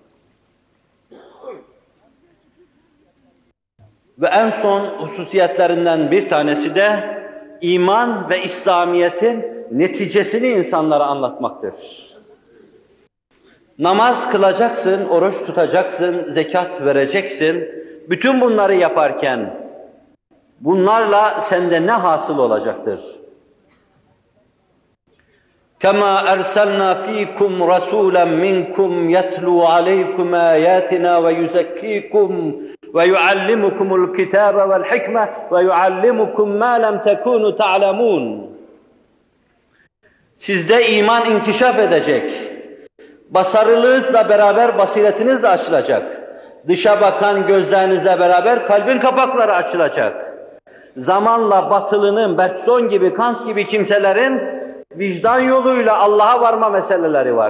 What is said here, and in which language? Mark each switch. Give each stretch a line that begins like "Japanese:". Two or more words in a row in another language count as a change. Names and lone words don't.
Turkish: Ve en son hususiyetlerinden bir tanesi de iman ve İslamiyet'in neticesini insanlara anlatmaktır. Namaz kılacaksın, oruç tutacaksın, zekat vereceksin. Bütün bunları yaparken bunlarla sende ne hasıl olacaktır?
Arabic: كَمَا أَرْسَلْنَا ف۪يكُمْ رَسُولًا مِنْكُمْ يَتْلُوا عَلَيْكُمْ آيَاتِنَا وَيُزَكِّيكُمْ وَيُعَلِّمُكُمُ الْكِتَابَ وَالْحِكْمَةَ وَيُعَلِّمُكُمْ مَا لَمْ تَكُونُوا تَعْلَمُونَ.
Turkish: Sizde iman inkişaf edecek. Basarınızla beraber basiretiniz de açılacak. Dışa bakan gözlerinizle beraber kalbin kapakları açılacak. Zamanla batılının, Bergson gibi, Kant gibi kimselerin vicdan yoluyla Allah'a varma meseleleri var.